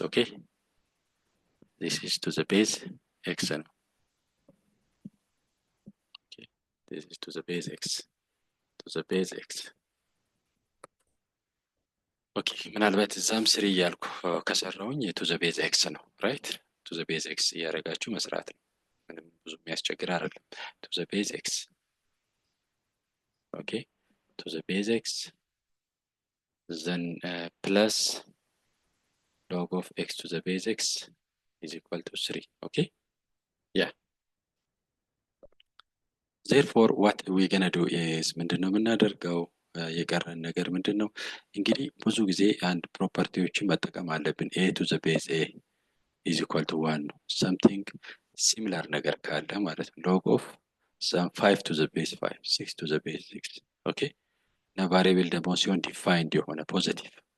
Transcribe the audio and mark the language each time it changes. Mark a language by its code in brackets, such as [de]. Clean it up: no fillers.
[en] okay, this is to the base x [am] ነው። [en] okay, this is to the base x, to the base x. ኦኬ [am] ምናልባት እዛም ስሪ እያልኩ ከሰራውኝ ቱ ዘ ቤዝ ኤክስ ነው። ራይት ቱ ዘ ቤዝ ኤክስ እያደረጋችሁ መስራት ነው። ምንም ብዙ የሚያስቸግር አይደለም። [en] ቱ ዘ ቤዝ ኤክስ ኦኬ ቱ ዘ ቤዝ ኤክስ then plus log of x to the base x is equal to 3. okay, yeah, therefore what we gonna do is [am] ምንድነው የምናደርገው? የቀረን ነገር ምንድነው? እንግዲህ ብዙ ጊዜ አንድ ፕሮፐርቲዎችን መጠቀም አለብን። [en] a to the base a is equal to 1 [am] ነው። something similar ነገር ካለ ማለት ነው log of 5 to the base 5 6 to the base 6 ኦኬ። እና ቫሪያብል ደግሞ ሲሆን ዲፋይንድ የሆነ ፖዚቲቭ